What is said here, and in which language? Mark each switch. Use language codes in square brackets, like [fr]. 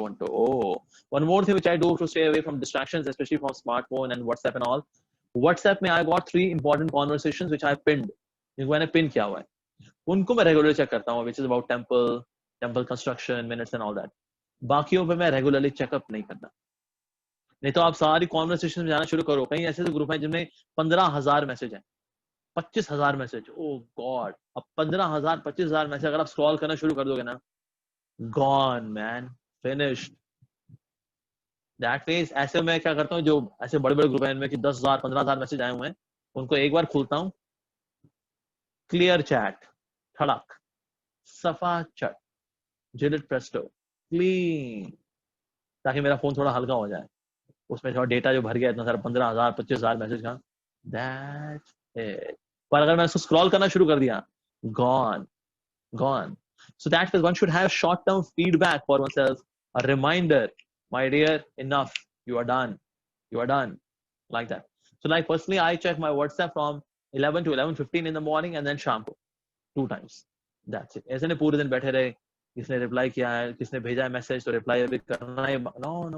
[en] Oh, one more thing which I do to stay away from distractions, especially from smartphone and WhatsApp and all. WhatsApp में I got 3 important conversations which I pinned. [hi] जिनको मैंने pin किया हुआ है, उनको मैं regularly check करता हूँ, [en] which is about temple construction, minutes and all that. [hi] बाकियों पे मैं रेगुलरली चेकअप नहीं करता। नहीं तो आप सारी कॉन्वर्सेशन में जाना शुरू करो, कहीं ऐसे ग्रुप है जिनमें 15,000 मैसेज हैं, 25,000 मैसेज, [en] Oh God. [hi] अब 15,000 25,000 मैसेज अगर आप स्क्रॉल करना शुरू कर दोगे ना, [en] Gone man, finished. [hi] That means ऐसे में क्या करता हूँ, जो ऐसे बड़े बड़े ग्रुप हैं इनमें कि 10,000 15,000 मैसेज आए हुए हैं, उनको एक बार खोलता हूँ, क्लियर चैट, ठड़क, सफा चट, जिलेट प्रेस्टो, क्लीन, ताकि मेरा फोन थोड़ा हल्का हो जाए। उसमें थोड़ा डेटा जो भर गया इतना सारा 15,000 25,000 मैसेज का, [en] That's it. [hi] पर अगर मैं उसको स्क्रॉल करना शुरू कर दिया, gone. [en] So that is, one should have short term feedback for oneself, a reminder, my dear, enough, you are done, like that. So like personally I check my WhatsApp from 11 to 11:15 in the morning and then [hi] शाम को [en] 2 times, that's it। [hi] ऐसे नहीं पूरे दिन बैठे रहे, किसने reply किया है, किसने भेजा है मैसेज, तो रिप्लाई अभी करना है, no।